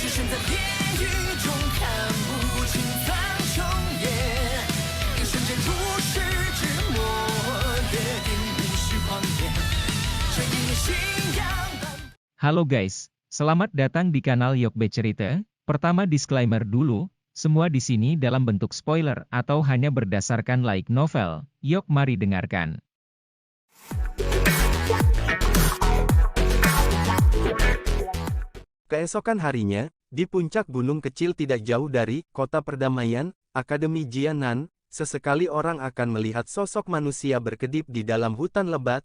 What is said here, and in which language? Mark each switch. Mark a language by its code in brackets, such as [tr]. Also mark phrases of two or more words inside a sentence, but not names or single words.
[zh] 在地狱中看不清苍穹野，一瞬间如释之末，约定无需狂野，这一念信仰。 [id] Halo guys, selamat datang di kanal Yokbe Cerita. Pertama disclaimer dulu, semua di sini dalam bentuk spoiler atau hanya berdasarkan [en] light novel. [id] Yok mari dengarkan. Keesokan harinya, di puncak gunung kecil tidak jauh dari kota perdamaian, Akademi Jianan, sesekali orang akan melihat sosok manusia berkedip di dalam hutan lebat.